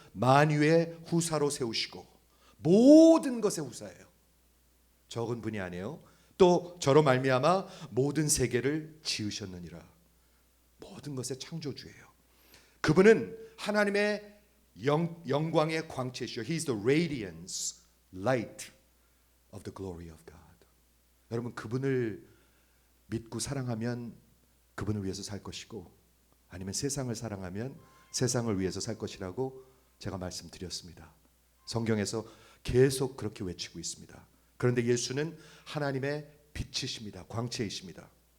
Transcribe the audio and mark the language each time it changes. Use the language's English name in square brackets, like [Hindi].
[Korean] 만유의 후사로 세우시고 모든 것의 후사예요. 적은 분이 아니에요. 또 저로 말미암아 모든 세계를 지으셨느니라. 모든 것의 창조주예요. 그분은 하나님의 영광의 광채시요. [English] He is the radiance, light of the glory of God. [Korean] 여러분 그분을 믿고 사랑하면 그분을 위해서 살 것이고 아니면 세상을 사랑하면 세상을 위해서 살 것이라고 제가 말씀드렸습니다. 성경에서 계속 그렇게 외치고 있습니다. 그런데 예수는 하나님의 빛이십니다. 광채이십니다.